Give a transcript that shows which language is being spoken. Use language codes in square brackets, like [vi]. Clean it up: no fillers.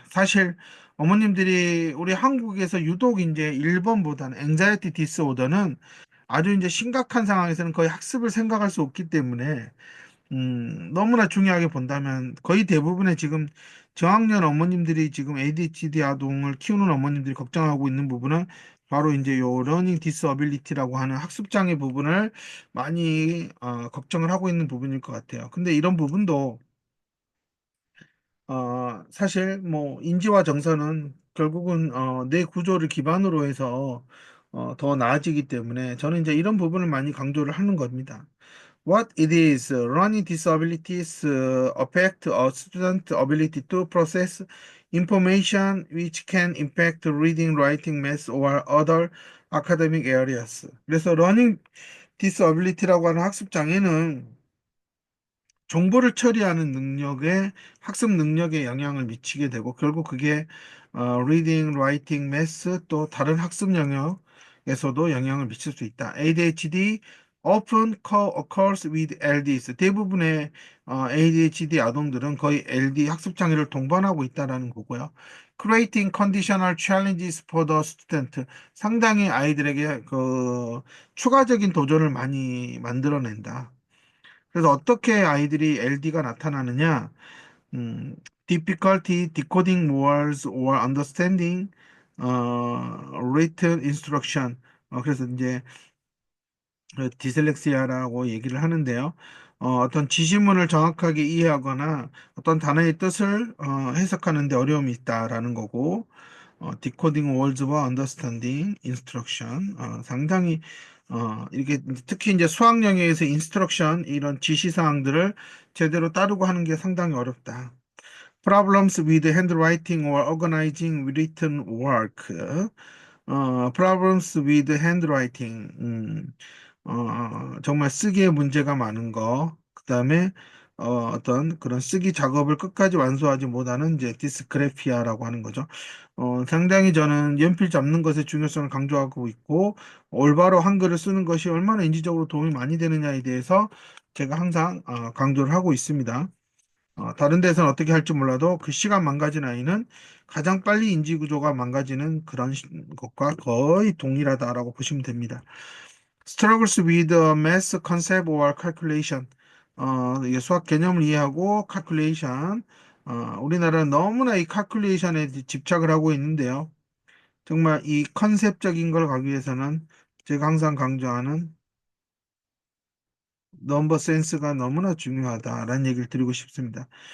[ko] 사실 어머님들이 우리 한국에서 유독 이제 일본보다는 앵자이티 디스오더는 아주 이제 심각한 상황에서는 거의 학습을 생각할 수 없기 때문에 너무나 중요하게 본다면 거의 대부분의 지금 저학년 어머님들이 지금 ADHD 아동을 키우는 어머님들이 걱정하고 있는 부분은 바로 이제 요 러닝 디스어빌리티라고 하는 학습 장애 부분을 많이 걱정을 하고 있는 부분일 것 같아요. 근데 이런 부분도 사실 뭐 인지와 정서는 결국은 뇌 구조를 기반으로 해서 더 나아지기 때문에 저는 이제 이런 부분을 많이 강조를 하는 겁니다. [en] What it is, learning disabilities affect a student's ability to process information which can impact reading, writing, math, or other academic areas. [ko] 그래서 learning disability라고 하는 학습 장애는 정보를 처리하는 능력에 학습 능력에 영향을 미치게 되고 결국 그게 [en] reading, writing, math [ko] 또 다른 학습 영역에서도 영향을 미칠 수 있다. [en] ADHD often occurs with LDs. [ko] 대부분의 ADHD 아동들은 거의 LD 학습 장애를 동반하고 있다라는 거고요. [en] Creating conditional challenges for the student. [ko] 상당히 아이들에게 그 추가적인 도전을 많이 만들어낸다. 그래서 어떻게 아이들이 LD가 나타나느냐? [en] 음, difficulty decoding words or understanding written instruction. [ko] 그래서 이제 디슬렉시아라고 얘기를 하는데요. 어떤 지시문을 정확하게 이해하거나 어떤 단어의 뜻을 해석하는 데 어려움이 있다라는 거고, [en] decoding words [ko] 와 [en] understanding instruction [ko] 상당히 이렇게 특히 이제 수학 영역에서 instruction 이런 지시 사항들을 제대로 따르고 하는 게 상당히 어렵다. [en] Problems with handwriting or organizing written work. Problems with handwriting. [ko] 정말 쓰기에 문제가 많은 거. 그다음에 어떤 그런 쓰기 작업을 끝까지 완수하지 못하는 이제 디스그래피아라고 하는 거죠. 상당히 저는 연필 잡는 것의 중요성을 강조하고 있고 올바로 한글을 쓰는 것이 얼마나 인지적으로 도움이 많이 되느냐에 대해서 제가 항상 강조를 하고 있습니다. 다른 데서는 어떻게 할지 몰라도 글씨가 망가진 아이는 가장 빨리 인지 구조가 망가지는 그런 것과 거의 동일하다라고 보시면 됩니다. [en] Struggles with math concept or calculation. [ko] 이게 수학 개념을 이해하고 calculation. 우리나라는 너무나 이 calculation에 집착을 하고 있는데요. 정말 이 컨셉적인 걸 가기 위해서는 제가 항상 강조하는 넘버 센스가 너무나 중요하다라는 얘기를 드리고 싶습니다.